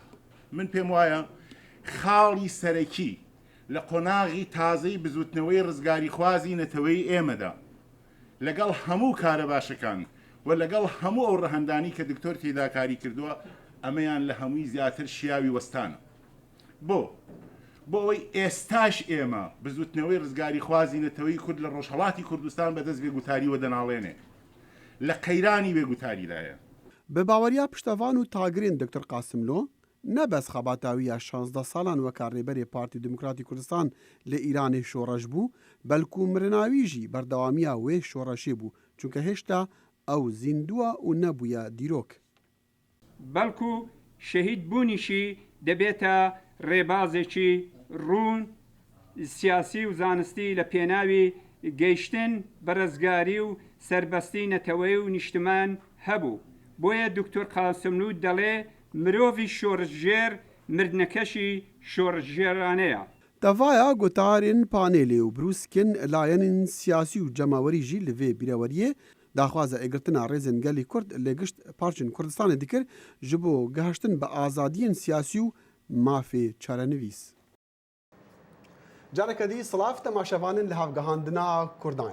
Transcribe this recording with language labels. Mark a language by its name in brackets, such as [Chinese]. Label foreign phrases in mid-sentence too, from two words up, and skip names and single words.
[Central Kurdish] من پێم وایە خاڵی سەرەکی لە قۆناغی تازەی بزوتنەوەی ڕزگاری خوازی نەتەوەی ئێمەدا لەگەڵ هەموو کارە باشەکان و لەگەڵ هەموو ئەو ڕەهەندانی کە دکتۆر تێداکاری کردووە ئەمەیان لە هەمووی زیاتر شیاوی وەستانە. بۆ ئەوەی ئێستاش ئێمە بزوتنەوەی ڕزگاری خوازی نەتەوەی کورد لە ڕۆژهەڵاتی کوردستان بەدەست بێگوتاری وە دەناڵێنێ لە قەیرانی بێگوتاریدایە. [Kurdish] Bi baweriya piştevan û tagirên Dr. Qasim Lo nebes xebatawiya 16 salan weka rêberê Partî Demokratîk Kurdistan li Îranê şoreş bû, belkû mirinawî jî berdewamiya wê şoreşê bû çunke hêşta ew zîndûwa û nebûye dîrok. [Central Kurdish] بەڵکو شەهید بوونیشی دەبێتە ڕێبازێکی ڕوون سیاسی و زانستی لە پێناوی گەیشتن بە ڕزگاری و سربەستی نەتەوەی و نیشتمان هەبوو. بۆیە دکتۆر قاسملوو دەڵێ مرۆڤی شۆڕژێر مردنەکەشی شۆڕژێرانەیە. [Kurdish] Devaya gotarên panelê û brûskên layenên siyasî û cemawerî jî li vê bîreweriyê daxwaza êgirtina rêzên gelê Kurd lê gişt parçên Kurdistanê dikir ji bo gihiştin bi azadiyên siyasî û mafê çarenivîs. Careke dî silav temaşevanên li hevgihandina Kurdan.